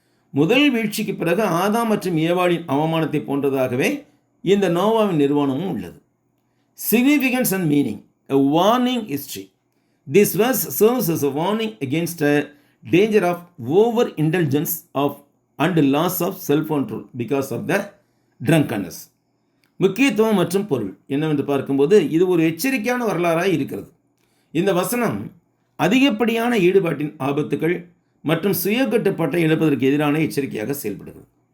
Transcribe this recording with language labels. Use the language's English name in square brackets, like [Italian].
[Tamil] முதல் வீழ்ச்சிக்கு பிறகு ஆதாம் மற்றும் ஏவாளின் அவமானத்தை போன்றதாகவே இந்த நோவாவின் நிறுவனமும் உள்ளது. [English] Significance and meaning. A warning history. This verse serves as a warning against a danger of overindulgence and loss of self-control because of the drunkenness. [Tamil] முக்கியத்துவம் மற்றும் பொருள் என்னவென்று பார்க்கும்போது இது ஒரு எச்சரிக்கையான வரலாறாக இருக்கிறது. இந்த வசனம் அதிகப்படியான ஈடுபாட்டின் ஆபத்துகள் மற்றும் சுய கட்டுப்பாட்டை இழப்பதற்கு எதிரான எச்சரிக்கையாக செயல்படுகிறது.